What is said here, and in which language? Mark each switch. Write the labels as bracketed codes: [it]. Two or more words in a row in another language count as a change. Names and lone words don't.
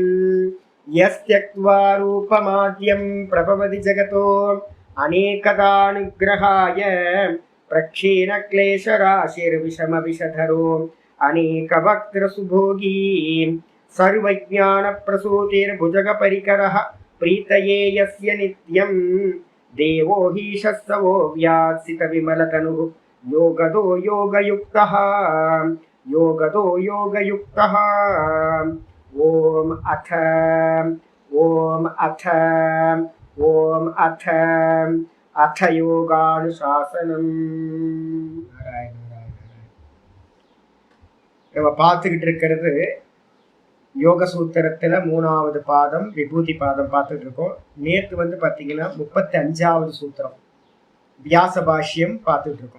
[sa] यस्त्यक्त्वा रूपमाद्यं प्रभवति जगतो अनेकदानुग्रहाय प्रक्षीणक्लेशराशिर्विषमविषधरो अनेकवक्त्रसुभोगी सर्वज्ञानप्रसूतिर्भुजगपरिकरः प्रीतये यस्य नित्यं देवो हि शस्तवो व्यात्सितविमलतनुः योगदो योगयुक्तः योगदो योगयुक्तः। ओम अथ अथ யோகானுசாசனம்। [ta] நம்ம பார்த்துக்கிட்டு இருக்கிறது யோக சூத்திரத்துல 3வது பாதம் விபூதி பாதம் பார்த்துட்டு இருக்கோம். நேற்று பார்த்தீங்கன்னா 35வது சூத்திரம் வியாச பாஷ்யம் பார்த்துட்டு இருக்கோம்.